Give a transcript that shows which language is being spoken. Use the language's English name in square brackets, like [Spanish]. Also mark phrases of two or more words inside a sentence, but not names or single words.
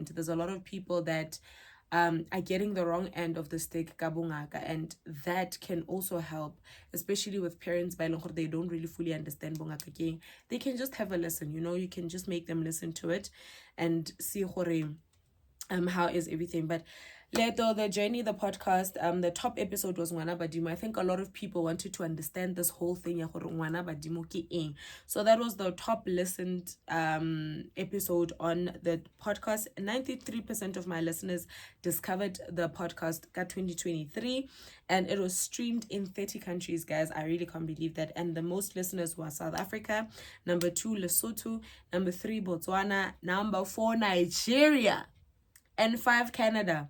[English] There's a lot of people that are getting the wrong end of the stick, kabungaka, and that can also help, especially with parents they don't really fully understand bungaka. They can just have a listen, you can just make them listen to it and see how is everything. But Leto, the journey, the podcast, the top episode was Ngwana Badimo. I think a lot of people wanted to understand this whole thing. [Northern Sotho] Ngwana Badimo ke eng. [English] So that was the top listened episode on the podcast. 93% of my listeners discovered the podcast 2023, and it was streamed in 30 countries, guys. I really can't believe that. And the most listeners were South Africa, number 2 Lesotho, number 3 Botswana, number 4 Nigeria, and 5 Canada.